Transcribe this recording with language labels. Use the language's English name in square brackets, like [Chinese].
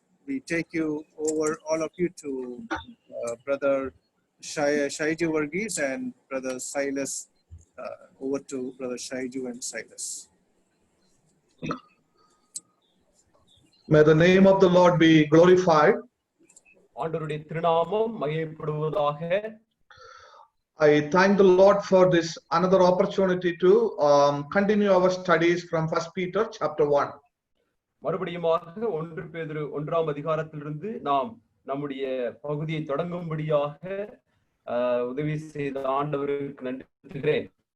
[English] We take you over, all of you, to brother Shaiju Varghese and brother Silas. Over to brother Shaiju and Silas. May the name of the Lord be glorified. [Tamil] ஆண்டவருடைய திருநாமம் மகிமைப்படுவதாக. [English] I thank the Lord for this another opportunity to continue our studies from 1 Peter chapter 1. [Tamil] மறுபடியுமாக 1 பேதுரு 1ஆம் அதிகாரத்திலிருந்து நாம் நம்முடைய பகுதியை தொடங்கும்படியாக உதவி செய்த ஆண்டவருக்கு நன்றி செலுத்துகிறேன்.